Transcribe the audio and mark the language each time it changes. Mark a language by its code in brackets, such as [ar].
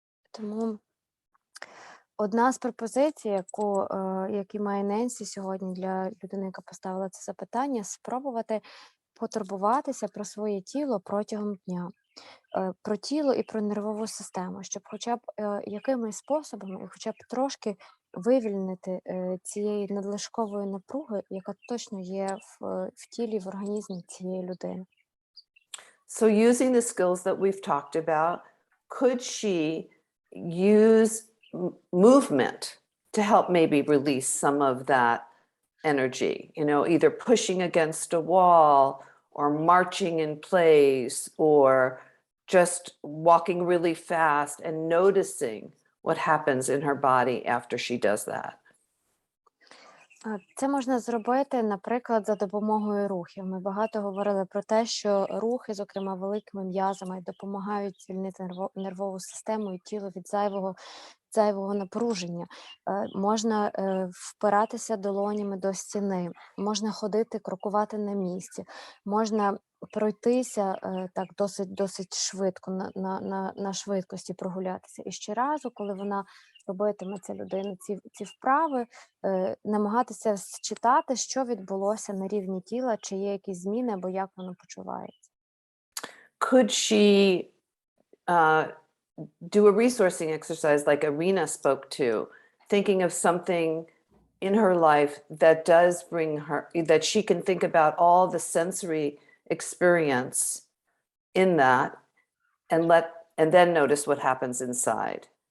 [uk] Тому одна з пропозицій, які має Ненсі сьогодні для людини, яка поставила це запитання, спробувати потурбуватися про своє тіло протягом дня, про тіло і про нервову систему, щоб хоча б якимись способами, хоча б трошки вивільнити цієї надлишкової напруги, яка точно є в тілі, в організмі цієї людини. [en] So using the skills that we've talked about, could she use movement to help maybe release some of that energy, either pushing against a wall or marching in place or just walking really fast and noticing what happens in her body after she does that. [uk] Це можна зробити, наприклад, за допомогою рухів. Ми багато говорили про те, що рухи, зокрема великими м'язами, допомагають звільнити нервову систему і тіло від зайвого напруження. Можна впиратися долонями до стіни, можна ходити, крокувати на місці, можна пройтися так досить швидко, на швидкості прогулятися. І щоразу, коли вона робитиме ця людина ці вправи, намагатися зчитати, що відбулося на рівні тіла, чи є якісь зміни, або як воно почувається. [en] Could she do a resourcing exercise like Irina spoke to, thinking of something in her life that does bring her, that she can think about all the sensory experience in that and then notice what happens inside.